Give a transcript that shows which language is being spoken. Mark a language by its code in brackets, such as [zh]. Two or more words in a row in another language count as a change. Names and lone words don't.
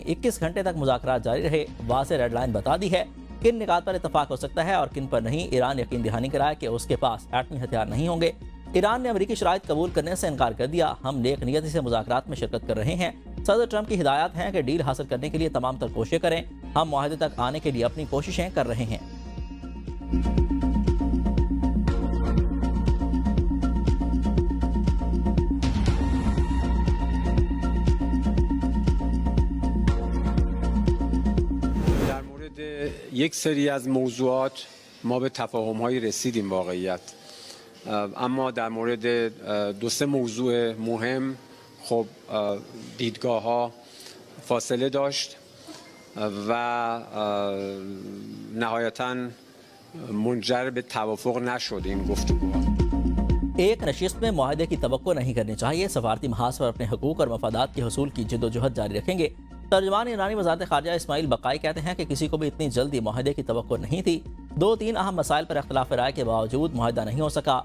[ur] 21 گھنٹے تک مذاکرات جاری رہے۔ واضح [en] red line [ur] بتا دی ہے کن نکات پر اتفاق ہو سکتا ہے اور کن پر نہیں. ایران یقین دہانی کرایا کہ اس کے پاس ایٹمی ہتھیار نہیں ہوں گے۔ ایران نے امریکی شرائط قبول کرنے سے انکار کر دیا. ہم نیک نیتی سے مذاکرات میں شرکت کر رہے ہیں۔ صدر ٹرمپ کی ہدایت ہے کہ ڈیل حاصل کرنے کے لیے تمام تر کوششیں کریں. ہم معاہدے تک آنے کے لیے اپنی کوششیں کر رہے ہیں. [fa] یک سری از موضوعات ما به تفاهم‌هایی رسیدیم واقعیت، اما در مورد دو سه موضوع مهم خب دیدگاه‌ها فاصله داشت و نهایتاً منجر به توافق نشد این گفتگوها। [ur] ایک نشست میں معاہدے کی توقع نہیں کرنی چاہیے. سفارتی محاذ پر اپنے حقوق اور مفادات کے حصول کی جدوجہد جاری رکھیں گے. ترجمان ایرانی وزارت خارجہ اسماعیل بقائی کہتے ہیں کہ کسی کو بھی اتنی جلدی معاہدے کی توقع نہیں تھی. 2-3 اہم مسائل پر اختلاف رائے کے باوجود معاہدہ نہیں ہو سکا.